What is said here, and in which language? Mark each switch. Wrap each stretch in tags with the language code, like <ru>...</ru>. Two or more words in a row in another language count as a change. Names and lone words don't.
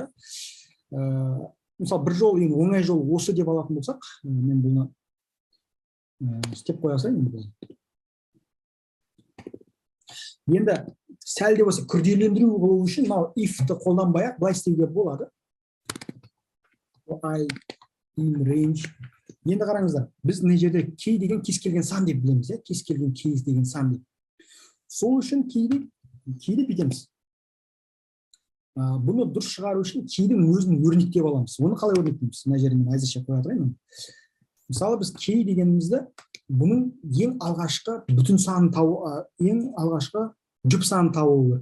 <kk>Мысалы бір жол, ең оңай жол осы деп алатын болсақ, мен бұны істеп қоя салайын. Енді сәл де болса күрделендіру болу үшін мынау if-ті қолданбай-ақ былай істеуге болады.</kk> <en>I in range.</en> <kk>Енді қараңыздар, біз мына жерде кей деген кез келген сан деп білеміз, кез келген кейс деген сан деп. Сол үшін кейді бүйтеміз. Бұны дұрыс шығару үшін кейдің өзін өрнектеп аламыз. Оны қалай өрнектейміз? Мына жерде мен әзірше қоя тұрайын. Мысалы біз кей дегенімізді бұның ең алғашқы бүтін санын ең алғашқы жұп санын табу.</kk>